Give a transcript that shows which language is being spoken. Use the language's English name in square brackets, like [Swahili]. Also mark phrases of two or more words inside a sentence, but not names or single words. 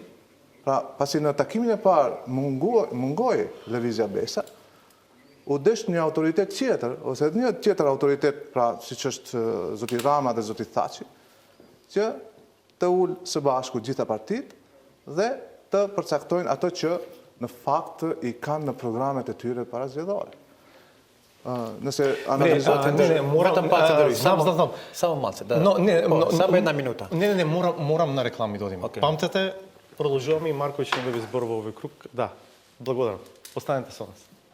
[Albanian] Pra, pasi në takimin e parë mungoi Lëvizja Besa, u desh një autoritet tjetër, ose një tjetër autoritet, pra, siç është zoti Rama dhe zoti Thaçi, që të ullë së bashku gjitha partitë dhe të përcaktojnë ato që në fakt i kanë në programet e tyre parazgjedhore. Nëse analizohet vetëm pak të ndryshë. [Macedonian] Само малце, да. Само една минута. Не, морам на реклами да одим. Памтете, продължаваме и Марко ще да ви сборва овој круг. Да, благодарам. Останете со нас.